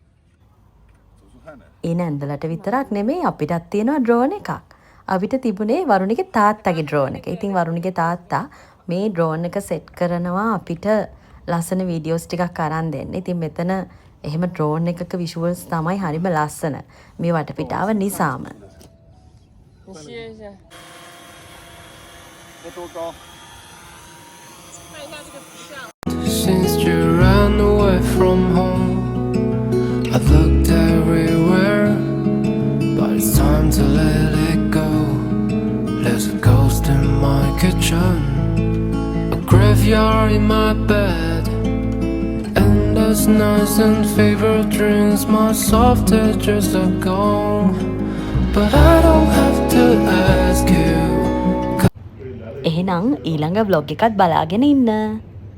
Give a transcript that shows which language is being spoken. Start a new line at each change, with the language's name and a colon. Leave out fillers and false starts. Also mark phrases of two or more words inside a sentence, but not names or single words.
Sinhala: ඒ නැන්දලට විතරක් නෙමෙයි අපිටත් තියෙනවා ඩ්‍රෝන් එකක්. අපිට තිබුණේ වරුණිගේ තාත්තගේ ඩ්‍රෝන් එක. ඉතින් වරුණිගේ තාත්තා මේ ඩ්‍රෝන් එක සෙට් කරනවා අපිට ලස්සන වීඩියෝස් ටිකක් අරන් දෙන්න. ඉතින් මෙතන එහෙම ඩ්‍රෝන් එකක විෂුවල්ස් තමයි හරිම ලස්සන. මේ වටපිටාව නිසාම.
Chinese: 你歇一下。要多高？看一下这个图像。
English: Since you ran away from home, I've looked everywhere, but it's time to let it go. There's a ghost in my kitchen, a graveyard in my bed, endless nights and favorite dreams. My soft edges are gone, but I don't have to ask you.
Sinhala: එහෙනම් ඊළඟ vlog එකත් බලාගෙන ඉන්න.